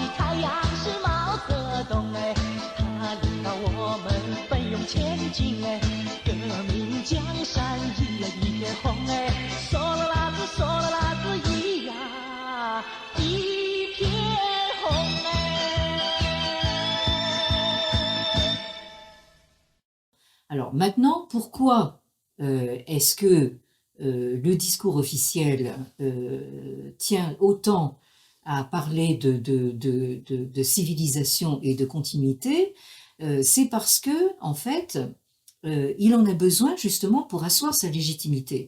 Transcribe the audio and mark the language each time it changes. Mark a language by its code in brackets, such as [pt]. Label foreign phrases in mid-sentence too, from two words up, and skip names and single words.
[zh] 太阳是毛泽东哎，他领导我们奋勇前进哎，革命江山一呀一片红哎，嗦啦啦子嗦啦啦子咿呀一片红哎。 [fr] Alors maintenant, pourquoi est-ce que le discours officiel tient autant à parler de civilisation et de continuité? C'est parce que, en fait, il en a besoin justement pour asseoir sa légitimité.